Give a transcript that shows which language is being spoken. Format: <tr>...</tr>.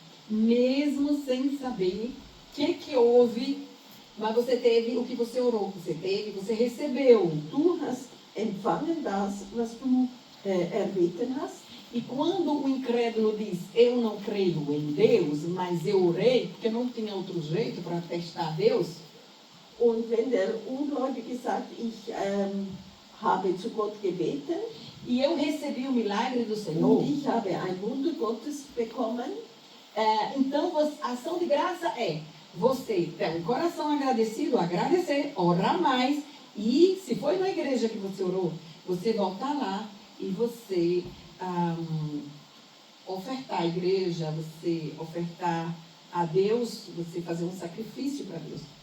<pt>Mesmo sem saber o que houve, mas você teve o que você orou, você recebeu.</pt> <de>Du hast empfangen das, was du erbeten hast.</de> <pt>E quando o incrédulo diz, eu não creio em Deus, mas eu orei, porque não tinha outro jeito para testar Deus.</pt> <de>Und wenn der Ungläubige sagt, ich habe zu Gott gebeten,</de> <pt>e eu recebi o milagre do Senhor,</pt> <de>und ich habe ein Wunder Gottes bekommen,</de> <pt>então a ação de graça é você ter um coração agradecido, agradecer, orar mais, e se foi na igreja que você orou, você voltar lá e você ofertar à igreja, você ofertar a Deus, você fazer um sacrifício para Deus.</pt>